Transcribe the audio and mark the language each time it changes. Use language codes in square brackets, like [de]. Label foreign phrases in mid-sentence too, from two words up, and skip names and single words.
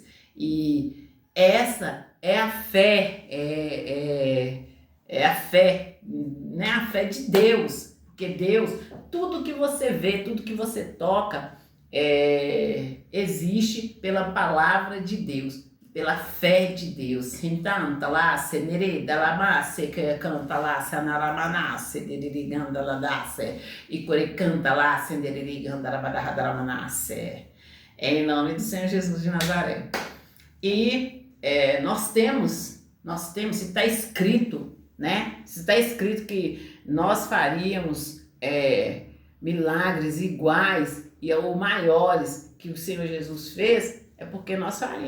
[pt] E essa é a fé, é a fé, né? A fé de Deus. Porque Deus, tudo que você vê, tudo que você toca, existe pela palavra de Deus, pela fé de Deus. Então, tá lá, senere, dalamasse, que canta lá, sanaramanase, dediriganda ladasse, e core canta lá, senderiganda labadaradaramanase. Em nome do Senhor Jesus de Nazaré. E nós temos, se está escrito, né? Se está escrito que nós faríamos milagres iguais ou maiores que o Senhor Jesus fez, é porque nós faríamos.